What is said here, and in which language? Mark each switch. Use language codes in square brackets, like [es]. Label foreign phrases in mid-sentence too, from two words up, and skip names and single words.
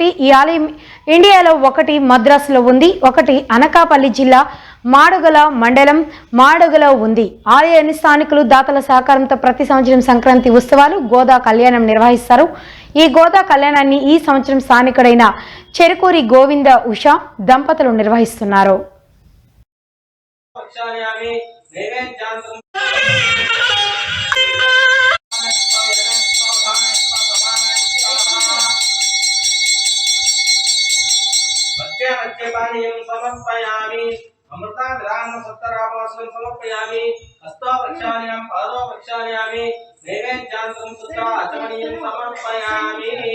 [te] ఈ ఆలయం ఇండియాలో ఒకటి మద్రాసులో ఉంది, ఒకటి అనకాపల్లి జిల్లా మాడగల మండలం మాడగలో ఉంది. ఆలయాన్ని స్థానికులు దాతల సహకారంతో ప్రతి సంవత్సరం సంక్రాంతి ఉత్సవాలు గోదా కళ్యాణం నిర్వహిస్తారు. ఈ గోదా కళ్యాణాన్ని ఈ సంవత్సరం స్థానికుడైన చెరుకూరి గోవింద ఉషా దంపతులు నిర్వహిస్తున్నారు. [sa] समर्पयामि अमृता विराम सत्तरावासनं समर्पयामि हस्तो प्रक्षालयामि पादो प्रक्षालयामि नैवेद्यान्तं सुता आचमनीयं समर्पयामि